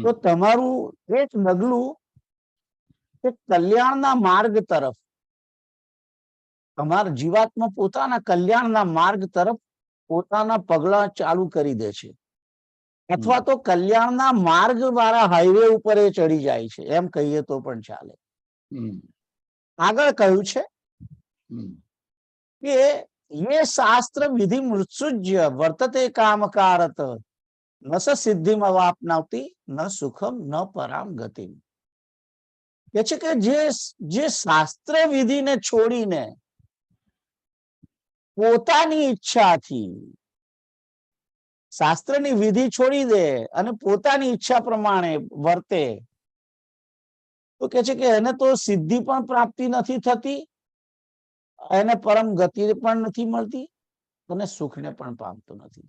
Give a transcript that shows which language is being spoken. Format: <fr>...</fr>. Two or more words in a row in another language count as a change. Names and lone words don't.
<gu>તો તમારું એક ડગલું એ કલ્યાણના માર્ગ તરફ, તમારા જીવાત્મા પોતાના કલ્યાણના માર્ગ તરફ પોતાના પગલા ચાલુ કરી દે છે, અથવા તો કલ્યાણના માર્ગ વાળા હાઈવે ઉપર એ ચડી જાય છે, એમ કહીએ તો પણ ચાલે. હમ. આગળ કહ્યું છે હમ.</gu> <sa>કે ये शास्त्र विधि मृत्सुज्य वर्तते कामकारत न स सिद्धिम अवाप्नोति न सुखम न पराम गति.</sa> <gu>કે છે કે જે શાસ્ત્ર વિધિને છોડીને પોતાની ઈચ્છાથી, શાસ્ત્રની વિધિ છોડી દે અને પોતાની ઈચ્છા પ્રમાણે વર્તે, તો કે છે કે એને તો સિદ્ધિ પણ પ્રાપ્તિ નથી થતી, એને પરમ ગતિ પણ નથી મળતી અને સુખને પણ પામતો નથી.</gu>